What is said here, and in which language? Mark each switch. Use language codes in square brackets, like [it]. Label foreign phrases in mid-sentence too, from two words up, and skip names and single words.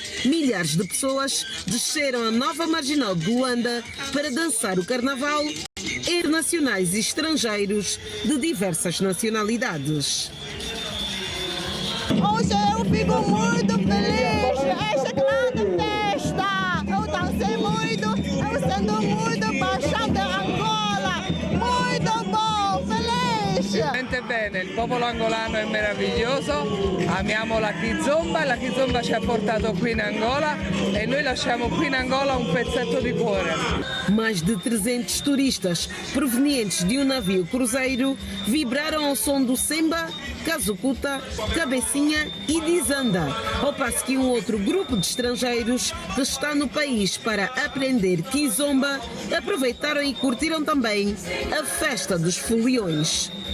[pt] Milhares de pessoas desceram a nova marginal de Luanda para dançar o carnaval, internacionais e estrangeiros de diversas nacionalidades. Hoje eu fico muito feliz, esta grande festa. Eu dancei muito, eu sinto muito paixão de Angola. Muito bom, feliz. [it] Veramente bene, il popolo angolano è meraviglioso, amiamo la kizomba ci ha portato qui in Angola e noi lasciamo qui in Angola un pezzetto di cuore. [pt] Mais de 300 turistas provenientes de um navio cruzeiro vibraram ao som do semba, casucuta, cabecinha e dizanda, ao passo que um outro grupo de estrangeiros que está no país para aprender kizomba aproveitaram e curtiram também a festa dos foliões.